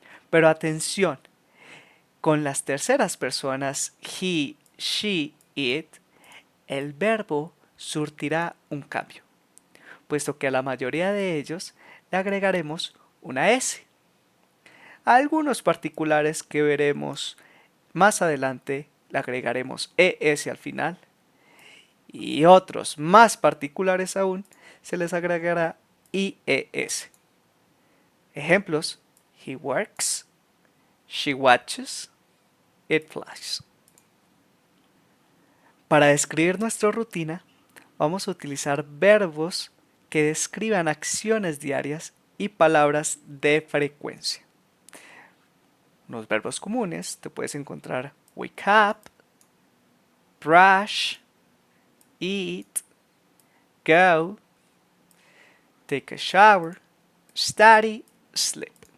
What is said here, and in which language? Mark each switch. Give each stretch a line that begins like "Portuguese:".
Spanish: Pero atención, con las terceras personas
English: he, she, it,
Spanish: el verbo surtirá un cambio, puesto que a la mayoría de ellos le agregaremos una S. A algunos particulares que veremos más adelante le agregaremos ES al final y otros más particulares aún se les agregará IES. Ejemplos:
English: he works, she watches, it flies.
Spanish: Para describir nuestra rutina, vamos a utilizar verbos que describan acciones diarias y palabras de frecuencia. Los verbos comunes te puedes encontrar
English: wake up, brush, eat, go, take a shower, study, sleep.